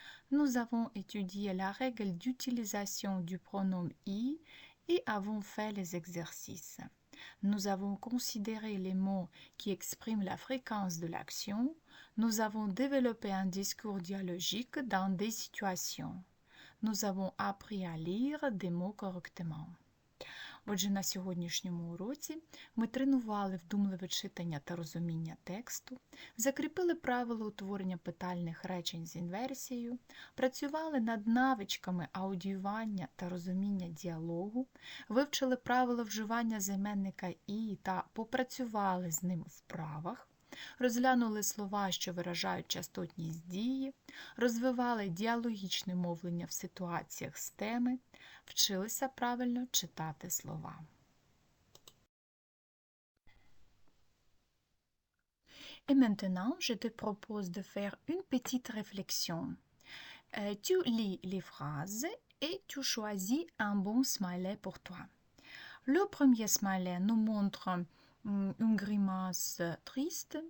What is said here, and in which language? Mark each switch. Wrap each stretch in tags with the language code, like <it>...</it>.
<fr>Nous avons étudié la règle d'utilisation du pronom I et avons fait les exercices. Nous avons considéré les mots qui expriment la fréquence de l'action. Nous avons développé un discours dialogique dans des situations. Nous avons appris à lire des mots correctement.</fr> <uk>Отже, на сьогоднішньому уроці ми тренували вдумливе читання та розуміння тексту, закріпили правила утворення питальних речень з інверсією, працювали над навичками аудіювання та розуміння діалогу, вивчили правила вживання займенника «і» та попрацювали з ним в вправах, розглянули слова, що виражають частотність дії, розвивали діалогічне мовлення в ситуаціях з теми, вчилися правильно читати слова.</uk> <fr>Et maintenant, je te propose de faire une petite réflexion. Tu lis les phrases et tu choisis un bon smiley pour toi. Le premier smiley nous montre une grimace triste.</fr>